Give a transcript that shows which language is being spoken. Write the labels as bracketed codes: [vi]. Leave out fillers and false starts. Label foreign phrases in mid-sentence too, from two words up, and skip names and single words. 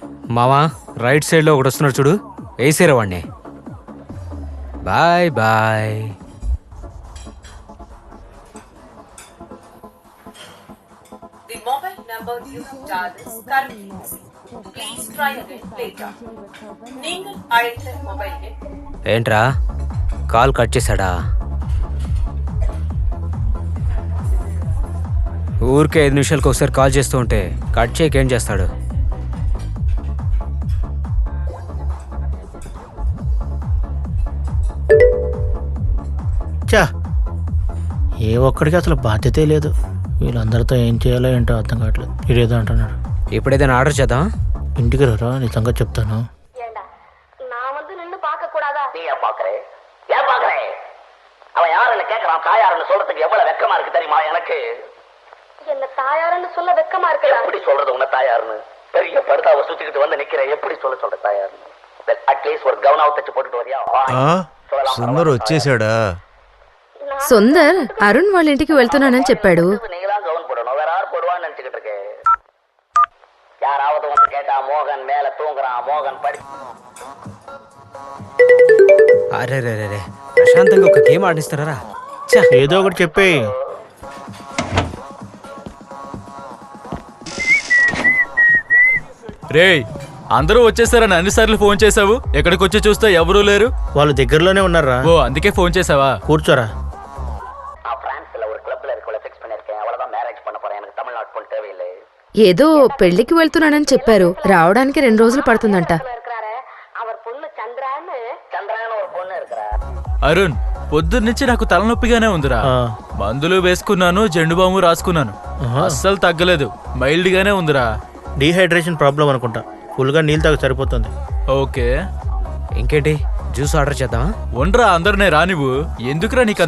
[te] మావా [en] right side [te] ఒకటి వస్తున్నాడు చూడు, వేసేరా వాడిని. [en] bye bye. The mobile number you have dialed is currently busy. Please try again later. [ta] நீங்கள் அழைத்த மொபைல் எண் [te] ఏంట్రా కాల్ కట్ చేశాడా? ఊరికే 5 నిమిషాలకు ఒకసారి కాల్ చేస్తూ ఉంటే కట్ చేయక ఏం చేస్తాడు? చా ఏ ఒక్కడికి అసలు బాధ్యతే లేదు. వీళ్ళందరితో ఏం చేయాలో ఏంటో అర్థం కావట్లేదు. ఇదేదో అంటున్నాడు. ఇప్పుడు ఏదైనా ఆర్డర్ చేద్దాం. ఇంటికి రారా, నిజంగా చెప్తాను. [ta] நான் வந்து நின்னு பார்க்க கூடாதா? நீ ஏன் பாக்குறே? ஏன் பாக்குறே? அவன் யாருன்னு கேக்குறான். தாயாருன்னு சொல்றதுக்கு எவ்வளவு வெக்கமா இருக்கு தெரியுமா எனக்கு? என்ன தாயாருன்னு சொல்ல வெக்கமா இருக்குடா. எப்படி சொல்றது உன்ன தாயாருன்னு? பெரிய படுதாவை சுத்திக்கிட்டு வந்து நிக்கிறேன். எப்படி சொல்ற தாயாருன்னு? அட்லீஸ்ட் ஒரு கவனம் தச்சு போட்டுட்டு வரியா? [te] సుందర్ వచ్చేసాడా? సుందర్ అరుణ్ వాళ్ళ ఇంటికి వెళ్తున్నానని చెప్పాడు. [ta] நீங்களாம் கவனம் போடணும். வேற யார் போடுவான்னு நினைச்சுக்கிட்டு இருக்கேன். யாராவது வந்து கேட்டா மோகன் மேல தூங்குறான், மோகன் படி. [te] అరే రే రే రే, ప్రశాంతంగా ఒక గేమ్ ఆడిస్తారా? ఏదో ఒకటి చెప్పే. రేయ్, అందరూ వచ్చేసారని అన్నిసార్లు ఫోన్ చేసావు. ఎక్కడికి వచ్చి చూస్తే ఎవరూ లేరు. వాళ్ళు దగ్గరలోనే ఉన్నారా? ఓ అందుకే ఫోన్ చేసావా? కూర్చోరా. [ta] நான் பிரான்ஸ்ல ஒரு கிளப்ல இருக்கவள ஃபிக்ஸ் பண்ணிருக்கேன். அவ்வளவுதான் மேரேஜ் பண்ண போறேன். எனக்கு தமிழ்நாடு பொண்ணு தேவையில்லை. [te] ఏదో పెళ్లికి వెళ్తున్నానని చెప్పారు. రావడానికి 2 రోజులు పడుతుందంట. [ta] இருக்கிறாரே அவர் பொண்ணு சந்திரான்னு. சந்திரான்னு ஒரு பொண்ணு இருக்கிறா. [te] అరుణ్, పొద్దున్నుంచి నాకు తలనొప్పిగానే ఉందిరా. ఆ, మందులు వేసుకున్నాను, జెండు బాము రాసుకున్నాను, ఆహా. అస్సలు తగ్గలేదు. మైల్డ్ గానే ఉందిరా. [en] dehydration problem [te] అనుకుంటా. ఫుల్గా నీళ్ళు తాగి సరిపోతుంది. ఓకే, ఇంకేంటి, [en] juice order [te] చేద్దామా? ఉండరా, అందరినే రానివ్వు. ఎందుకురా నీకంత